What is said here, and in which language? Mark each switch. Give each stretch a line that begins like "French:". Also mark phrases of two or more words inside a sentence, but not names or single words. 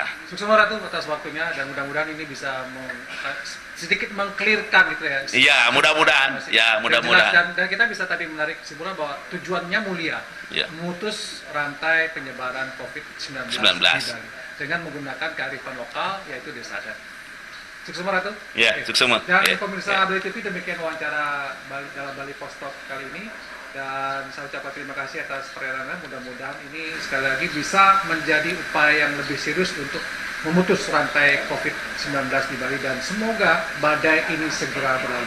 Indonesian: Sukses Ratu atas waktunya, dan mudah-mudahan ini bisa sedikit mengklirkan gitu ya. Iya, mudah-mudahan. Ya, mudah-mudahan. Dan kita bisa tadi menarik kesimpulan bahwa tujuannya mulia, memutus rantai penyebaran COVID-19 di Bali dengan menggunakan kearifan lokal, yaitu desa adat. Suksema Ratu. Ya, Oke. suksema. Dan Ya, pemirsa ya. Bali TV, demikian wawancara dalam Bali Post Talk kali ini. Dan saya ucapkan terima kasih atas perhatiannya. Mudah-mudahan ini sekali lagi bisa menjadi upaya yang lebih serius untuk memutus rantai COVID-19 di Bali, dan semoga badai ini segera berlalu.